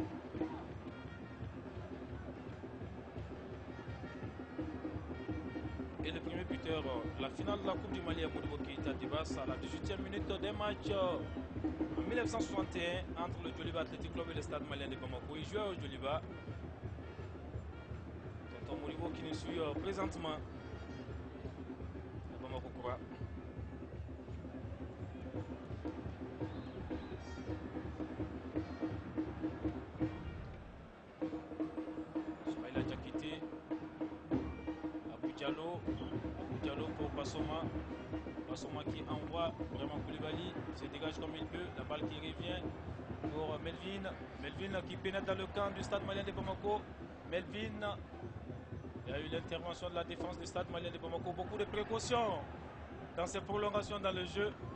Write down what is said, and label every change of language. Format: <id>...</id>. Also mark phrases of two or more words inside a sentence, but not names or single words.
<fr>Et le premier buteur, la finale de la Coupe du Mali à Modibo Keïta Dibas à la 18e minute d'un match en 1961 entre le Djoliba Athletic Club et le Stade malien de Bamako. Il jouait au Djoliba. Tonton Modibo qui nous suit présentement à Bamako Koura. Soumaïla Diakité. Abou Diallo pour Bassouma. Bassouma qui envoie vraiment Koulibaly, se dégage comme il peut, la balle qui revient pour Melvin. Melvin qui pénètre dans le camp du Stade malien de Bamako. Melvin, il y a eu l'intervention de la défense du Stade malien de Bamako. Beaucoup de précautions dans ces prolongations dans le jeu.</fr>